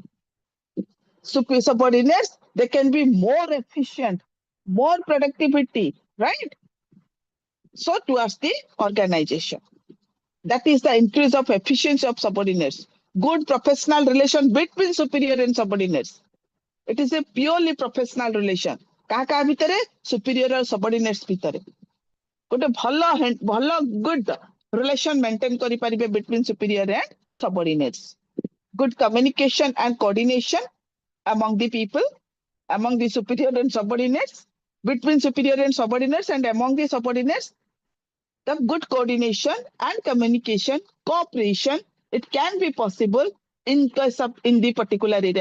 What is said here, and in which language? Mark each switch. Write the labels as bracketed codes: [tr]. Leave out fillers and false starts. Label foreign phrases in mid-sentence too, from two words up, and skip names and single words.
[en] Subordinates, they can be more efficient, more productivity, right? So towards the organization. That is the increase of efficiency of subordinates. Good professional relation between superior and subordinates. It is a purely professional relation. [or] କାହା ଭିତରେ [en] superior और subordinates [or] ଭିତରେ ଗୋଟେ ଭଲ [en] good relation maintain କରିପାରିବେ between superior and subordinates. Good communication and coordination among the people, among the superior and subordinates, between superior and subordinates, and among the subordinates. The good coordination and communication, cooperation, it can be possible in case of in the particular area.